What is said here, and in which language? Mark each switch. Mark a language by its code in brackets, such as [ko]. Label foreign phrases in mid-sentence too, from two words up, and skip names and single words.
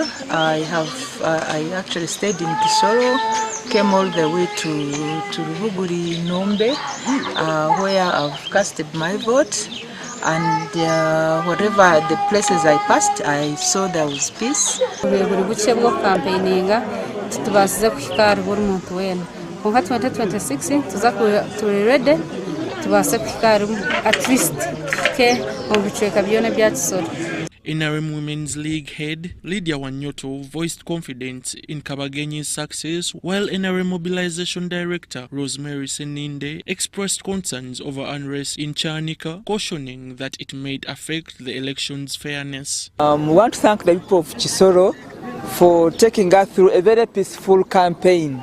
[en] I actually stayed in Kisoro, came all the way to Rubuguri Nombe, where I've casted my vote. And whatever the places I passed, I saw there was peace. [cgg] Tubazize kuhikara buri muntu wena nka 2026 turi ready tubase kuhikara [en] at least [cgg] ke mu bicweka byone bya Kisoro. [en] NRM Women's League head Lydia Wanyoto voiced confidence in Kabagenyi's success, while NRM Mobilization Director Rosemary Seninde expressed concerns over unrest in Chanika, cautioning that it might affect the election's fairness. We want to thank the people of Kisoro for taking us through a very peaceful campaign.